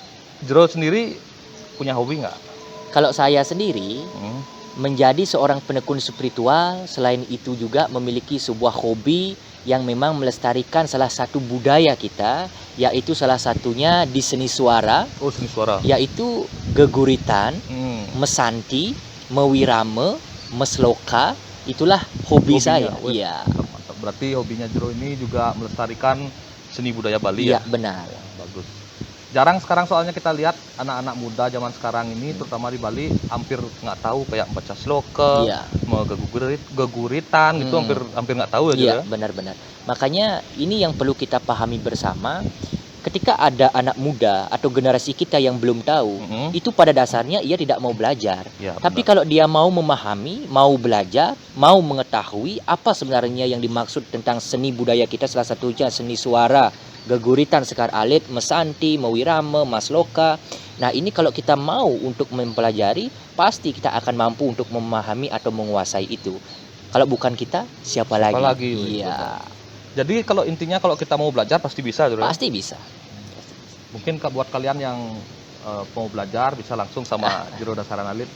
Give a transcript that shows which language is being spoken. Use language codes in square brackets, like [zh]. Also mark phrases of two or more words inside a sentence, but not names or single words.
[id] Jero sendiri punya hobi nggak? Kalau saya sendiri, menjadi seorang penekun spiritual, selain itu juga memiliki sebuah hobi yang memang melestarikan salah satu budaya kita, yaitu salah satunya di seni suara, Oh, seni suara. yaitu geguritan, mesanti, mewirame, mesloka. Itulah hobi Hobinya, saya. wih. Iya. Mantap. Berarti hobinya Jero ini juga melestarikan seni budaya Bali Iya, ya. benar. Bagus. Jarang sekarang soalnya kita lihat anak-anak muda zaman sekarang ini, terutama di Bali, hampir nggak tahu kayak baca sloka, Iya. mau geguritan gitu, hampir nggak tahu ya Jero. Iya, Ya? benar-benar. Makanya ini yang perlu kita pahami bersama. Ketika ada anak muda atau generasi kita yang belum tahu, itu pada dasarnya ia tidak mau belajar. Ya, Tapi benar. kalau dia mau memahami, mau belajar, mau mengetahui apa sebenarnya yang dimaksud tentang seni budaya kita, salah satunya seni suara, geguritan, sekar alit, mesanti, mewirame, masloka. Nah, ini kalau kita mau untuk mempelajari, pasti kita akan mampu untuk memahami atau menguasai itu. Kalau bukan kita, siapa lagi? Iya, Jadi kalau intinya kalau kita mau belajar pasti bisa Jero. Ya? pasti bisa. Mungkin buat kalian yang mau belajar bisa langsung sama Jero Dasaran Alit.